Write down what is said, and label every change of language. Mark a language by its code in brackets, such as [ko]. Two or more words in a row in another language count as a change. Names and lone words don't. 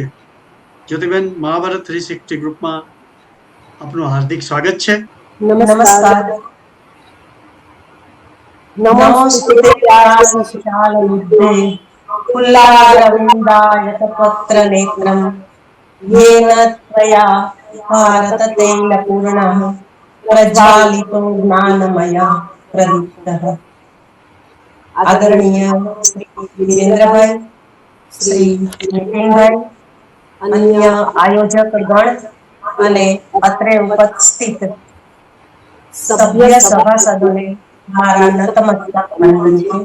[gu] જ્યોતિબેન, મહાભારત 360 ગ્રુપમાં આપનું હાર્દિક સ્વાગત છે. [sa] નમસ્કાર. નમોસ્તુતે વ્યાસશિશાલબુદ્ધે ફુલ્લારવિંદાયતપત્રનેत्रं येन त्वया भारततेन पूर्णः प्रज्वालितो ज्ञानमया प्रदीप्तः. [gu] આદરણીય શ્રી વિરેન્દ્રભાઈ, શ્રી નીતિનભાઈ, અન્ય આયોજક ગણ અને અત્રે ઉપસ્થિત સભ્ય સભાસદોને મારા નતમસ્તક વંદન છે.